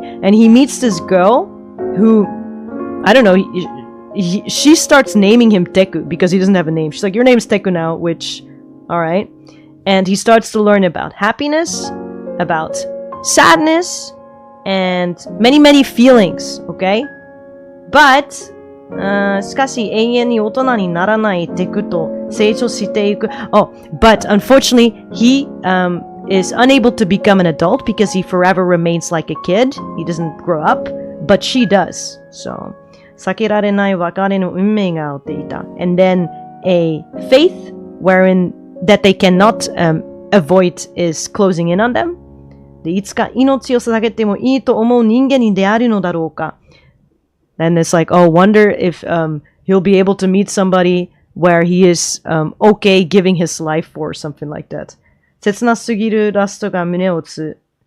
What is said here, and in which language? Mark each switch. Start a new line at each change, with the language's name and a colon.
English: And he meets this girl who, I don't know, she starts naming him Teku because he doesn't have a name. She's like, your name's Teku now, which, alright. And he starts to learn about happiness, about sadness, and many feelings, okay?
Japanese: But, しかし永遠に大人にならないテクと成長していく。
English: Oh, but unfortunately, he is unable to become an adult because he forever remains like a kid. He doesn't grow up, but she does.
Japanese: So, 避けられない別れの運命が起きていた.
English: And then a faith wherein that they cannot avoid is closing in on them.
Japanese: で、いつか命を捧げてもいいと思う人間に出会えるのだろうか.
English: Then it's like, oh, wonder if he'll be able to meet somebody where he is okay giving his life for, something like that.
Japanese: 切なすぎるラストが胸を打つ。